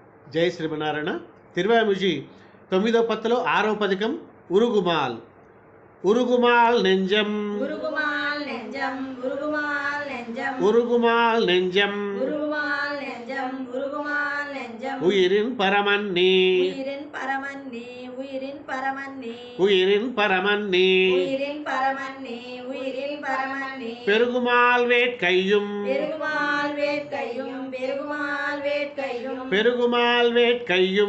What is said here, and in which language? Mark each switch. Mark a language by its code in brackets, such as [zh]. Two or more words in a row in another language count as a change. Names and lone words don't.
[te] జై శ్రీమనారాయణ. తిరువామిషి 9వ పత్తులో 6వ పథకం ఉరుగుమాల్. [ta] உருகுமால் நெஞ்சம் உருகுமால் நெஞ்சம் உருகுமால் நெஞ்சம் உருகுமால் நெஞ்சம் உருகுமால் நெஞ்சம் உருகுமால் நெஞ்சம் உயிரின் பரமன்னி உயிரின் பரமன்னி உயிரின் பரமன்னி உயிரின் பரமன்னி உயிரின் பரமன்னி உயிரின் பரமன்னி பெருகுமால் வேட்கையும் பெருகுமால் வேட்கையும் பெருகுமால் வேட்கையும் பெருகுமால் வேட்கையும்